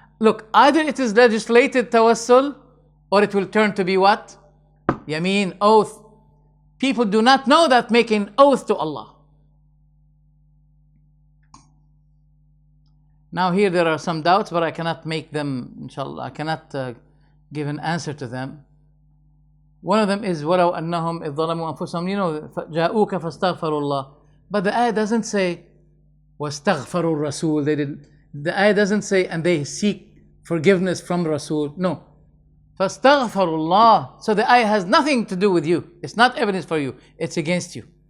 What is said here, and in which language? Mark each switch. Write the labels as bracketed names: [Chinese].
[English] Look, either it is legislated tawassul, or it will turn to be what? Yameen, oath. People do not know that making oath to Allah. Now here there are some doubts, but I cannot make them, inshallah, I cannot give an answer to them. One of them is, [Arabic] وَلَوْ أَنَّهُمْ إِذْ ظَلَمُوا أَنفُسَهُمْ, جَاءُوكَ فَاسْتَغْفَرُوا اللَّهِ. [English] But the ayah doesn't say, [Arabic] وَاسْتَغْفَرُوا الرَّسُولِ. [English] The ayah doesn't say, and they seek forgiveness from Rasul. No. [Arabic] فَاسْتَغْفَرُوا اللَّهِ. [English] So the ayah has nothing to do with you. It's not evidence for you. It's against you.